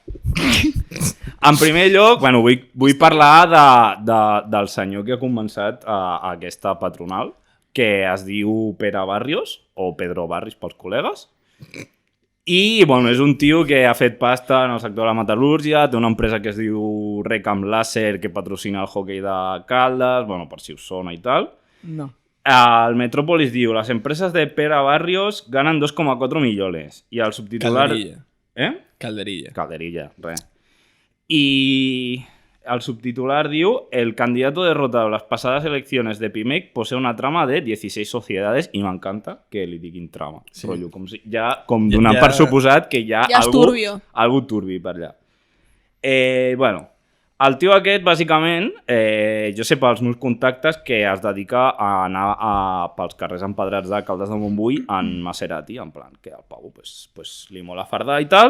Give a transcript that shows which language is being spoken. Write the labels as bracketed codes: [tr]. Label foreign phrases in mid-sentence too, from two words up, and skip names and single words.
[ca] En primer lloc, bueno, vull parlar del senyor que ha començat aquesta patronal, que es diu Pere Barrios, o Pedro Barris pels col·legues. I, bueno, és un tio que ha fet pasta en el sector de la metal·lúrgia, té una empresa que es diu Recam Laser, que patrocina el hockey de Caldes, bueno, per si us sona i tal. No. El Metrópolis diu, les empreses de Pere Barrios [es] ganen 2,4 millones. [ca] I el subtitular... [es] Calderilla. Calderilla. [ca] Calderilla, res. [es] Y [ca] el subtitular diu, [es] el candidato derrotado en las pasadas elecciones de Pimec posee una trama de 16 sociedades [ca] i m'encanta que li diguin trama. Sí. Rotllo, com donant per suposat que hi ha Ja és turbio. algú turbi per allà. Bueno, el tio aquest, bàsicament, jo sé pels meus contactes que es dedica a anar pels carrers empedrats de Caldes de Montbui en Maserati, [es] en plan, [ca] que el Pau pues, li mola fardar i tal.